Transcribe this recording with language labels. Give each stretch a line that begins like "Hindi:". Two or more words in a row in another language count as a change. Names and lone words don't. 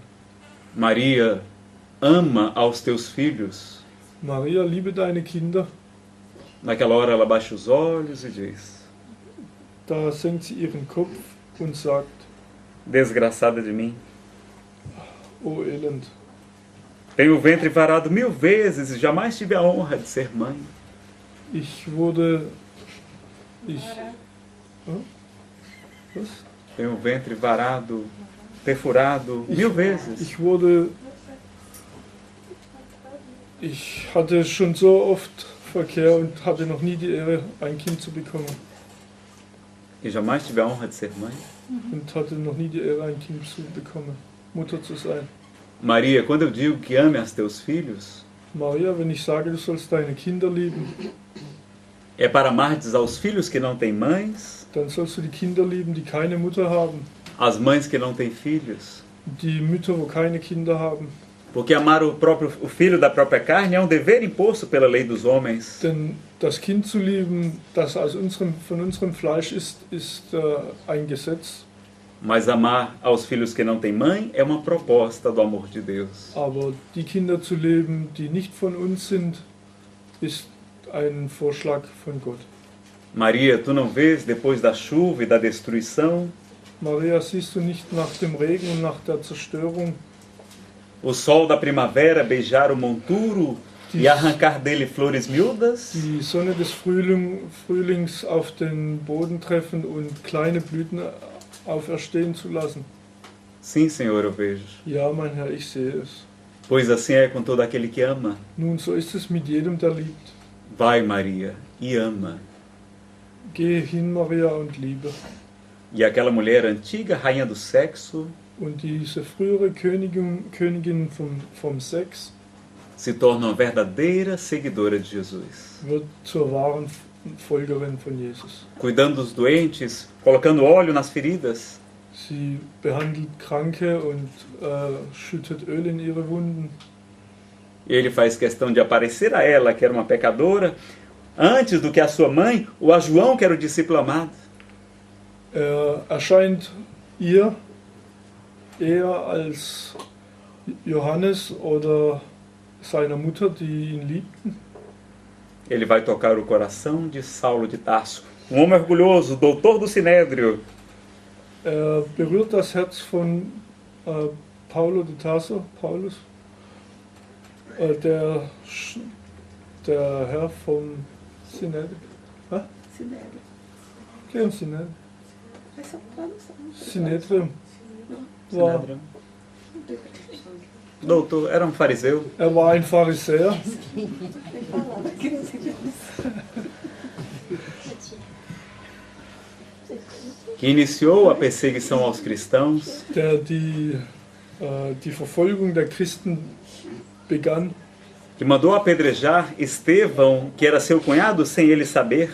Portuguese: Maria, ama aos teus filhos.
German: Maria, liebe deine Kinder.
Portuguese: Naquela hora ela baixa os olhos e diz:
German: Da senkt sie ihren Kopf und sagt,
Portuguese: Desgraçada de mim.
German: oh Elend,
Portuguese: Tenho o ventre varado 1000 vezes e jamais tive a honra de ser mãe.
German: Was?
Portuguese: Tenho o ventre varado, perfurado 1000 vezes.
German: Ich hatte schon so oft Verkehr und hatte noch nie die Ehre, ein Kind zu bekommen.
Portuguese: E jamais tive a honra de ser mãe.
German: Und hatte noch nie die Ehre, ein Kind zu bekommen, Mutter zu sein.
Portuguese: Maria, quando eu digo que ame aos teus filhos,
German: Maria, wenn ich sage, du sollst deine Kinder lieben,
Portuguese: é para amardes aos filhos que não têm mães,
German: dann sollst du die Kinder lieben, die keine Mutter haben,
Portuguese: às mães que não têm filhos.
German: die Mütter, wo keine Kinder haben.
Portuguese: Porque amar o filho da própria carne é um dever imposto pela lei dos homens.
German: Denn das Kind zu lieben, das von unserem Fleisch ist ein Gesetz.
Portuguese: Mas amar aos filhos que não têm mãe é uma proposta do amor de Deus.
German: Aber die Kinder zu leben, die nicht von uns sind, ist ein Vorschlag von Gott.
Portuguese: Maria, tu não vês depois da chuva e da destruição
German: Maria, siehst du nicht nach dem Regen und nach der Zerstörung
Portuguese: o sol da primavera beijar o monturo e arrancar dele flores miúdas?
German: die Sonne des Frühlings auf den Boden treffen und kleine Blüten auferstehen zu lassen?
Portuguese: Sim, Senhor, eu vejo.
German: Ja, mein Herr, ich sehe es.
Portuguese: Pois assim é com todo aquele que ama.
German: Nun, so ist es mit jedem, der liebt.
Portuguese: Vai, Maria, e ama.
German: Gehe hin, Maria, und liebe.
Portuguese: E aquela mulher antiga, rainha do sexo,
German: Und diese frühere Königin vom Sex
Portuguese: se torna uma verdadeira seguidora de Jesus.
German: wird zur wahren Folgerin von Jesus.
Portuguese: Cuidando dos doentes, colocando óleo nas feridas.
German: Sie behandelt Kranke und schüttet Öl in ihre Wunden.
Portuguese: E ele faz questão de aparecer a ela, que era uma pecadora, antes do que a sua mãe, ou a João, que era o discípulo amado.
German: Erscheint ihr eher als Johannes oder seiner Mutter, die ihn liebten.
Portuguese: Ele vai tocar o coração de Saulo de Tarso, um homem orgulhoso, doutor do Sinédrio.
German: Berührt das Herz von Paulo de Tarso, Paulus, der Herr vom Sinédrio.
Portuguese: Sinédrio. Que é um Sinédrio? Essa tradução.
German: Sinédrio. war,
Portuguese: Sinédrio. Doutor, era um fariseu
German: war ein Pharisäer,
Portuguese: que iniciou a perseguição aos cristãos,
German: der die Verfolgung der Christen begann,
Portuguese: que mandou apedrejar Estevão, que era seu cunhado, sem ele saber,